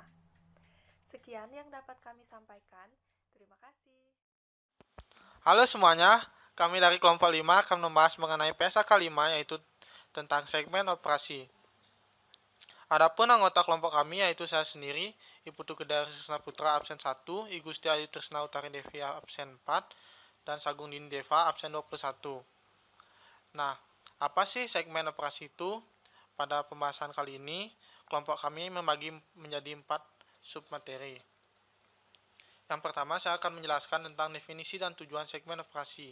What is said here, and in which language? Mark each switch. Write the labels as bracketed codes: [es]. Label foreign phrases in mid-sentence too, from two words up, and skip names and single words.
[id] Sekian yang dapat kami sampaikan. Terima kasih. Halo semuanya, kami dari kelompok 5 akan membahas mengenai PSAK 5 yaitu tentang segmen operasi. Adapun anggota kelompok kami yaitu saya sendiri, Ibu Tugedar Trisna Putra absen 1, I Gusti Ayu Trisna Utari Devi absen 4, dan Sagung Dini Deva absen 21. Nah, apa sih segmen operasi itu? Pada pembahasan kali ini, kelompok kami membagi menjadi 4 submateri. Yang pertama, saya akan menjelaskan tentang definisi dan tujuan segmen operasi.